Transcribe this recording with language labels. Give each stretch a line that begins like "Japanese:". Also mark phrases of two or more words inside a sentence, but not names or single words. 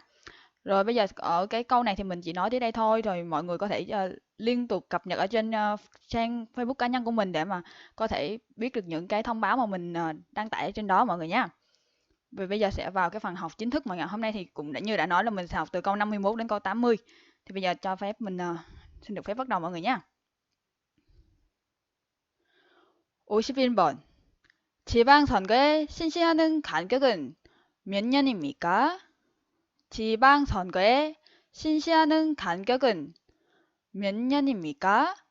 Vietnamese: Rồi bây giờ ở cái câu này thì mình chỉ nói tới đây thôi, rồi mọi người có thể liên tục cập nhật ở trên trang Facebook cá nhân của mình để mà có thể biết được những cái thông báo mà mình đăng tải ở trên đó mọi người nha. Vì bây giờ sẽ vào cái phần học chính thức mọi người. Hôm nay thì cũng đã như đã nói là mình sẽ học từ câu 51 đến câu 80. Thì bây giờ cho phép mình xin được phép bắt đầu mọi người nha.
Korean: 51번. 지방선거에 신시하는 간격은 몇 년입니까? 지방선거에 신시하는 간격은 몇 년입니까?